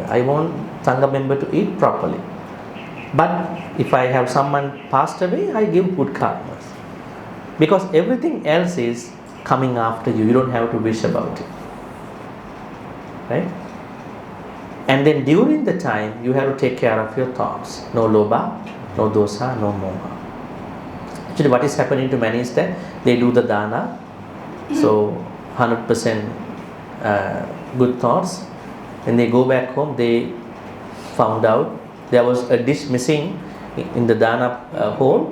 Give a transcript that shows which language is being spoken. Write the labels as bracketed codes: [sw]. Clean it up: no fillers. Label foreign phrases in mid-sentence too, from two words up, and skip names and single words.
[en] I want Sangha member to eat properly. But if I have someone passed away, I give good karmas. Because everything else is coming after you. You don't have to wish about it. Right? And then during the time, you have to take care of your thoughts. No lobha, no dosa, no moha. Actually, what is happening to many is that they do the dana, so 100% good thoughts. When they go back home, they found out there was a dish missing in the dana hole.